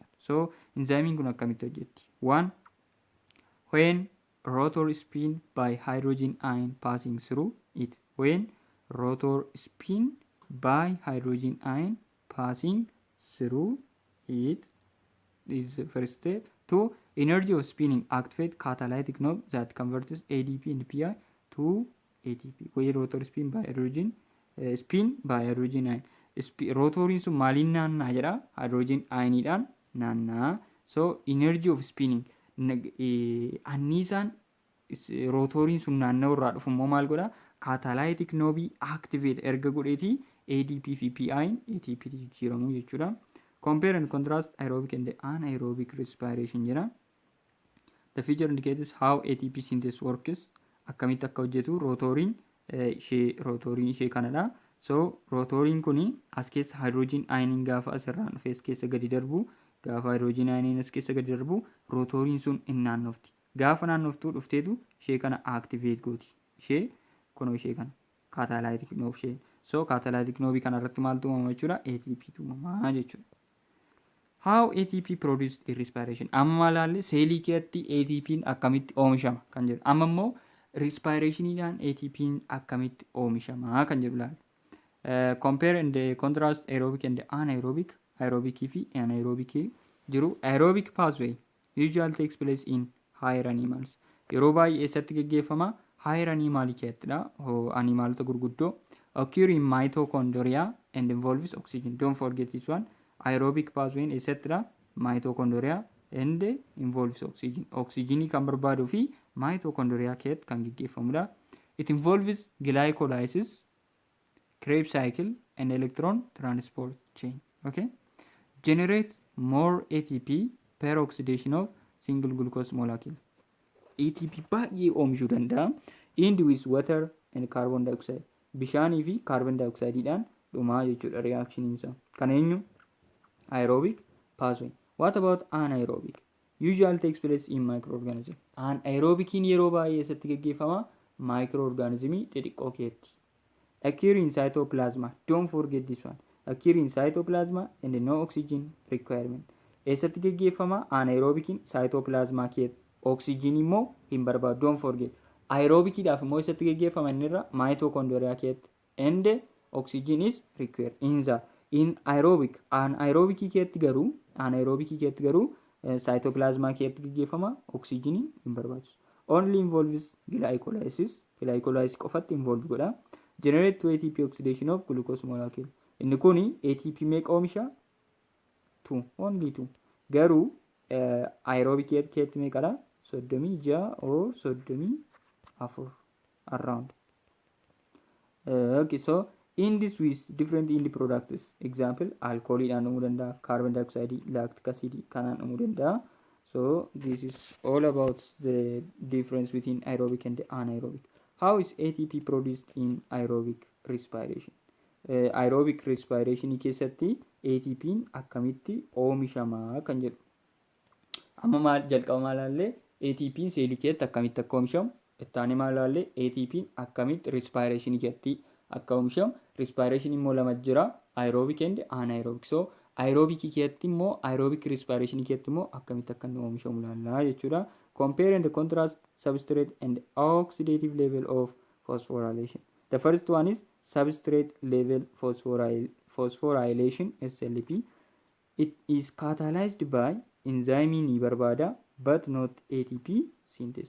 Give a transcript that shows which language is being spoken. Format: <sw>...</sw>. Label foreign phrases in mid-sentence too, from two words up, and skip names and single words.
<om>So, enzymiin kun akkamitti hojjetti?</om> <en>One, when rotor spin by hydrogen ion passing through it. When rotor spin by hydrogen ion passing through it is the first step. Two, energy of spinning activate catalytic knob that converts ADP and PI to ATP. When rotor spin by hydrogen ion.</en> <om>Rotoriin sun maaliin naannaa jedha?</om> <en>Hydrogen ioniidhaan</en> <om>naannaa. So</om> <en>energy of spinning</en> <om>anniisaan rotoriin sun naanna'u irraa dhufu immoo maal godha?</om> <en>Catalytic knobii activate</en> <om>erga godheeti ADP fi PI'n ATP jijjiiramu jechuudha.</om> <en>Compare and contrast aerobic and anaerobic respiration jedha. The figure indicates how ATP synthesis works.</en> <om>Akkamitti akka hojjetu rotoriin ishee kanadha. So rotoriin kuni as keessa</om> <en>hydrogen ioniin</en> <om>gaafa asirraan dhufe as keessa gadi darbu, gaafa</om> <en>hydrogen ioniin</en> <om>as keessa gadi darbu, rotoriin sun in naannofti. Gaafa naannoftuu dhufteetu ishee kana activate gooti. Ishee kunoo ishee kana</om> <en>catalytic knob</en> <om>ishee. So</om> <en>catalytic knobii</en> <om>kana irratti maaltu uumama jechuudha? ATP tu uumamaa jechuudha.</om> <en>How ATP produced in respiration.</en> <om>Amma ilaalle seelii keessatti ATP'n akkamitti oomishama kan jedhu. Amma immoo respirationiidhaan ATP'n akkamitti oomishama kan jedhu ilaalle.</om> <en>Compare and contrast aerobic and anaerobic.</en> <om>Aerobic fi anaerobic jiru.</om> <en>Aerobic pathway usually takes place in higher animals.</en> <om>Yeroo baay'ee eessatti geggeeffama?</om> <en>Higher animal</en> <om>keettidha. Animaalota gurguddoo.</om> <en>Occur in mitochondria and involves oxygen. Don't forget this one. Aerobic pathway eessattidha? Mitochondria and involves oxygen.</en> <om>Oxygenii kan barbaaduu fi mitochondria keet kan geggeeffamudha.</om> <en>It involves glycolysis, Krebs cycle and electron transport chain. Okay, generate more ATP per oxidation of single glucose molecule.</en> <om>ATP baay'ee oomishuu danda'a.</om> <en>End with water and carbon dioxide.</en> <om>Bishaanii fi</om> <en>carbon dioxideidhaan</en> <om>dhumaa jechuudha reaction isaa. Kan eenyu?</om> <en>Aerobic pathway. What about anaerobic? Usually takes place in microorganism.</en> <om>Anaerobicin yeroo baay'ee eessatti geggeeffama? Microorganismii xixiqqoo keessatti.</om> <en>Occur in cytoplasma. Don't forget this one. Occur in cytoplasma and no oxygen requirement.</en> <om>Eessatti geggeeffama? Anaerobicin cytoplasma keessatti. Oxygen immoo hin barbaadu.</om> <en>Don't forget.</en> <om>Aerobicidhaaf immoo eessatti geggeeffama innirra? Mitochondria keessatti.</om> <en>And oxygen is required. In aerobic.</en> <om>Anaerobic keessatti garuu cytoplasma keessatti geggeeffama. Oxygen hin barbaachisu.</om> <en>Only involves glycolysis.</en> <om>Glycolysis qofatti involve godha.</om> <en>Generate 2 ATP oxidation of glucose molecule.</en> <om>Inni kuni ATP meeqa oomisha?</om> <en>2. Only 2.</en> <om>Garuu aerobic keessatti meeqadha?</om> <en>36 or 34 around. Okay, so in this with different end products.</en> <om>Example, alcohol dhaan dhumuu danda'a,</om> <en>carbon dioxide, lactic acid</en> <om>kanaan dhumuu danda'a.</om> <en>So this is all about the difference between aerobic and anaerobic. How is ATP produced in aerobic respiration?</en> <om>Aerobic respiration keessatti ATP'n akkamitti oomishama kan jedhu. Amma maal jalqaba maalaallee ATP'n seelii keessatti akkamitti akka oomishamu, ittaanee maalaallee ATP'n akkamitti respiration keessatti akka oomishamu. Respiration immoo lama jira,</om> <en>aerobic and anaerobic.</en> <om>So aerobic keessatti immoo</om> <en>aerobic respiration</en> <om>keessatti immoo akkamitti akka inni oomishamu ilaallaa jechuudha.</om> <en>Compare and contrast substrate and oxidative level of phosphorylation. The first one is substrate level phosphorylation SLP. It is catalyzed by enzyme</en> <om>ni barbada</om> <en>but not ATP synthesis.</en>